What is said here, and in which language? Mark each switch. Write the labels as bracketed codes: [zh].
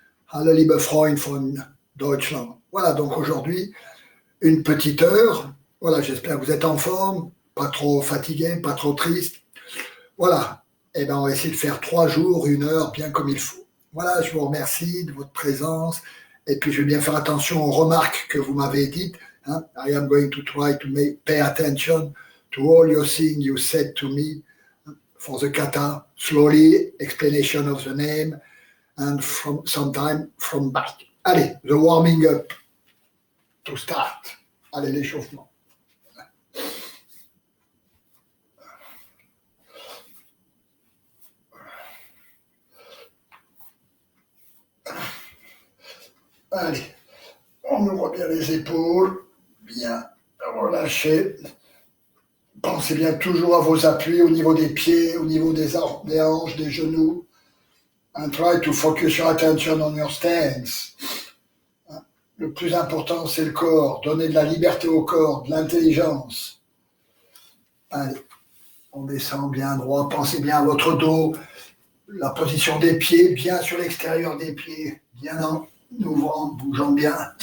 [de] Hallo, liebe Freund von Deutschland. [fr] Voilà, donc aujourd'hui, une petite heure. Voilà, j'espère que vous êtes en forme, pas trop fatigué, pas trop triste. Voilà. Eh bien, on va essayer de faire 3 jours, 1 heure, bien comme il faut. Voilà, je vous remercie de votre présence. Et puis, je vais bien faire attention aux remarques que vous m'avez dites. Hein. [en] I am going to try to pay attention to all your things you said to me for the kata, slowly, explanation of the name, and from sometime from back. Allez, the warming up to start. [fr] Allez, l'échauffement. Allez, on ouvre bien les épaules, bien relâché. Pensez bien toujours à vos appuis au niveau des pieds, au niveau des hanches, des genoux. [en] And try to focus your attention on your stance. [fr] Le plus important, c'est le corps. Donnez de la liberté au corps, de l'intelligence. Allez, on descend bien droit. Pensez bien à votre dos. La position des pieds, bien sur l'extérieur des pieds. Bien en ouvrant, bougeant bien.